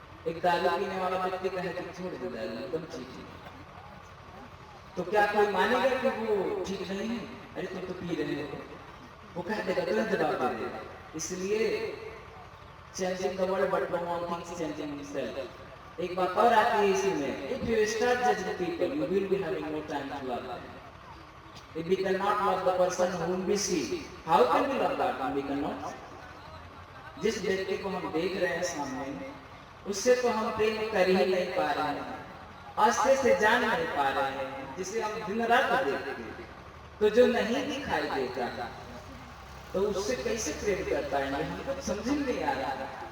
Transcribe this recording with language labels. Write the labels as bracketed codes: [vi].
[hi] एक दारू पीने वाला व्यक्ति कहे कि छोड़ दे दारू, एकदम ठीक है, तो क्या कोई मानेगा कि वो ठीक नहीं है? अरे तुम तो पी रहे हो, वो कह देगा, तुरंत जवाब दे देगा। [en] इसलिए changing the world but no one thinks changing himself. एक बात और आती है इसी में, if you start judging people you will be having no time to love them. If we cannot love the person whom we see, how can we love that when we cannot? [hi] जिस व्यक्ति को हम देख रहे हैं सामने, उससे तो हम प्रेम कर ही नहीं पा रहे हैं, आस्ते से जान नहीं पा रहे हैं, जिसे हम दिन रात देखते हैं, तो जो नहीं दिखाई देता तो उससे कैसे प्रेम कर पाएंगे, हमको समझ में नहीं आ रहा।